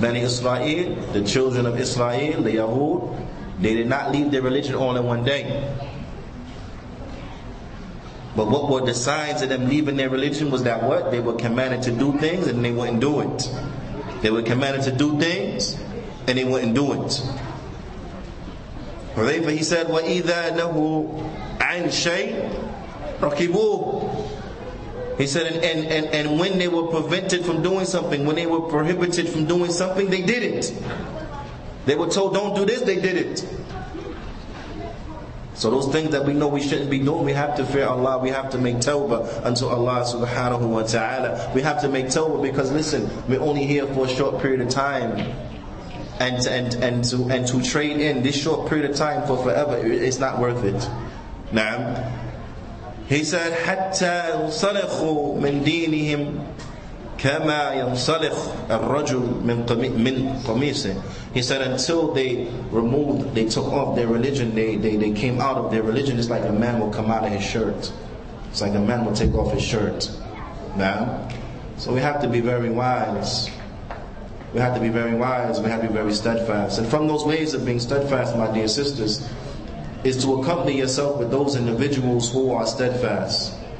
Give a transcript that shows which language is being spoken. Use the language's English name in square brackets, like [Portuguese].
[English] Bani Israel, the children of Israel, the Yahud, they did not leave their religion all in one day. But what were the signs of them leaving their religion was that what? They were commanded to do things and they wouldn't do it. They were commanded to do things and they wouldn't do it. Hudhayfa, he said, [Arabic] وَإِذَا نَهُوا عَنْ شَيْءٍ رَكِبُوهُ. [English] He said, and when they were prevented from doing something, when they were prohibited from doing something, they did it. They were told, don't do this, they did it. So those things that we know we shouldn't be doing, we have to fear Allah, we have to make tawbah unto Allah subhanahu wa ta'ala. We have to make tawbah because listen, we're only here for a short period of time. And to trade in this short period of time for forever, it's not worth it. Now, he said, [Arabic] حتى ينصلخوا من دينهم كما ينصلخ الرجل من قميصه. [English] He said, until they took off their religion, they came out of their religion, it's like a man will come out of his shirt. It's like a man will take off his shirt. Now, so we have to be very wise. We have to be very wise, we have to be very steadfast. And from those ways of being steadfast, my dear sisters, is to accompany yourself with those individuals who are steadfast.